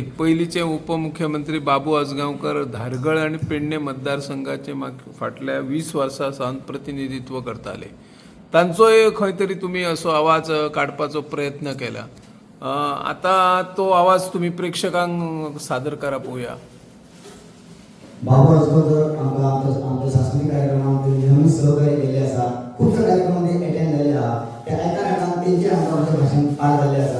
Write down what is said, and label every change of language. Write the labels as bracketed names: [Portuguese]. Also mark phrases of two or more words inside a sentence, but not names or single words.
[Marathi] पहिलीचे उपमुख्यमंत्री बाबू आजगावकर धारगळ आणि [Konkani] पेडणे मतदारसंघाचे फाटल्या 20 वर्सां सावन प्रतिनिधित्व करताले तांचो खंय तरी तुम्ही असो आवाज काडपाचो प्रयत्न केला आता तो आवाज तुम्ही प्रेक्षकांक सादर करा पळोवया [Marathi] बाबू आजगावकर आमच्या सांस्कृतिक कार्यक्रमांमध्ये नेहमी सहकार्य केले आसा खूपशा कार्यक्रमांमध्ये अटेंड झाले आहा त्या एका काळात त्यांचे आमच्या भाषण पार झाले आसा